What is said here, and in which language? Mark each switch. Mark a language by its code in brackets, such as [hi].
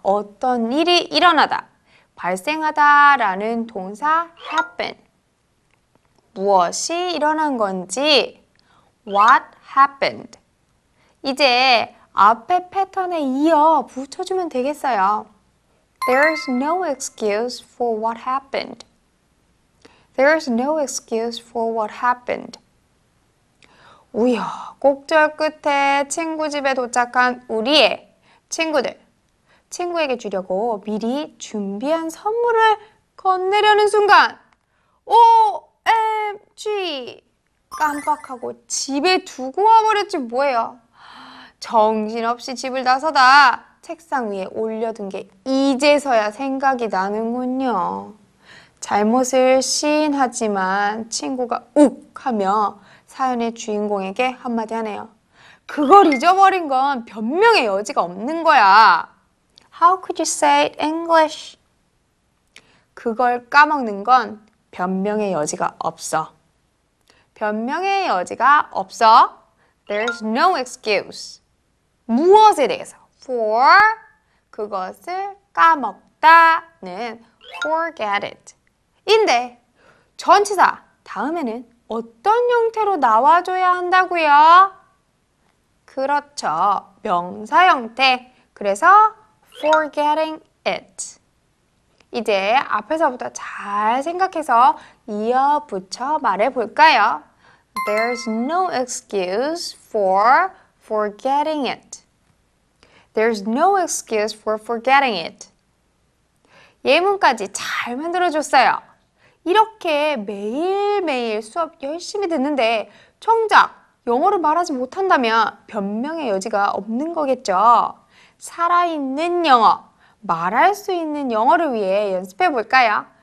[ko] 어떤 일이 일어나다, 발생하다 라는 동사 happen. 무엇이 일어난 건지 [en] what happened. [ko] 이제 앞에 패턴에 이어 붙여주면 되겠어요. [en] There's no excuse for what happened. There's no excuse for what happened. [ko] 우여곡절 끝에 친구 집에 도착한 우리의 친구들. 친구에게 주려고 미리 준비한 선물을 건네려는 순간 OMG! 깜빡하고 집에 두고 와버렸지 뭐예요. 정신없이 집을 나서다 책상 위에 올려둔 게 이제서야 생각이 나는군요. 잘못을 시인하지만 친구가 욱 하며 사연의 주인공에게 한마디 하네요. 그걸 잊어버린 건 변명의 여지가 없는 거야. [en] How could you say it in English? [ko] 그걸 까먹는 건 변명의 여지가 없어. 변명의 여지가 없어. [en] There's no excuse. [ko] 무엇에 대해서? [en] For [ko] 그것을 까먹다는 [en] forget it. [ko] 인데 전치사 다음에는 어떤 형태로 나와줘야 한다고요? 그렇죠. 명사 형태. 그래서 [en] forgetting it. [ko] 이제 앞에서부터 잘 생각해서 이어붙여 말해볼까요? [en] There's no excuse for forgetting it. There's no excuse for forgetting it. [ko] 예문까지 잘 만들어줬어요. 이렇게 매일매일 수업 열심히 듣는데 정작 영어를 말하지 못한다면 변명의 여지가 없는 거겠죠. 살아있는 영어, 말할 수 있는 영어를 위해 연습해 볼까요?